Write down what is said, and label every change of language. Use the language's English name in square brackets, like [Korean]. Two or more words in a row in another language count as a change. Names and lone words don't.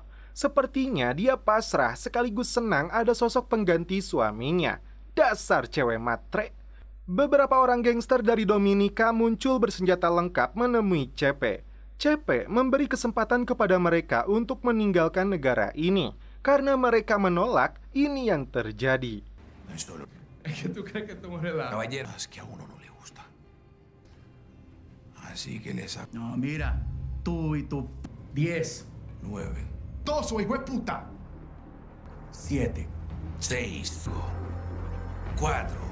[Indonesian] Sepertinya dia pasrah sekaligus senang ada sosok pengganti suaminya. Dasar cewek matre. Beberapa orang gangster dari Dominika muncul bersenjata lengkap menemui CP. CP memberi kesempatan kepada mereka untuk meninggalkan negara ini karena mereka menolak ini yang terjadi. [Spanish] No es solo. Es que tú crees que estamos relajados. Caballero. Es que a uno no le gusta. Así que le saco No, mira, tú y tú. 10, 9, Toso, hijo de puta. 7. 6, 4.